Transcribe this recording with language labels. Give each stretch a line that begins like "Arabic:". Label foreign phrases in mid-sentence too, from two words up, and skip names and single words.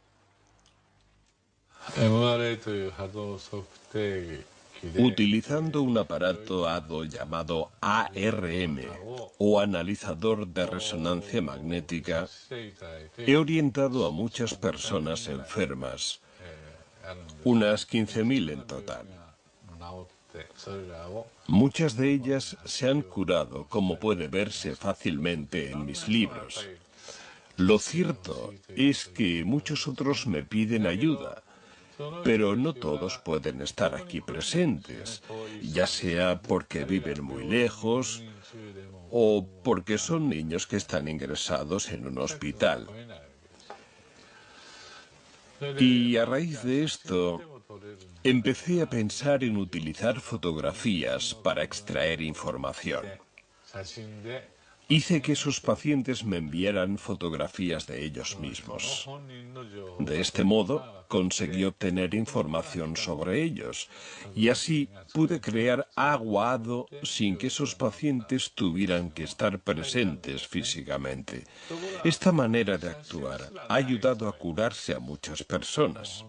Japanese: MRA という波動測定器で
Spanish: Utilizando un aparato HADO llamado ARM o analizador de resonancia magnética,
Japanese: していただいて
Spanish: he orientado a muchas personas enfermas,
Japanese: あるんです
Spanish: unas 15.000 en total.
Japanese: 治ってそれらを
Spanish: Muchas de ellas se han curado, como puede verse fácilmente en mis libros. Lo cierto es que muchos otros me piden ayuda, pero no todos pueden estar aquí presentes, ya sea porque viven muy lejos o porque son niños que están ingresados en un hospital. Y a raíz de esto, empecé a pensar en utilizar fotografías para extraer información.
Japanese: 写真で
Spanish: Hice que esos pacientes me enviaran fotografías de ellos mismos.
Japanese: 本人の情報
Spanish: De este modo, conseguí obtener información sobre ellos y así pude crear agua HADO sin que esos pacientes tuvieran que estar presentes físicamente. Esta manera de actuar ha ayudado a curarse a muchas personas.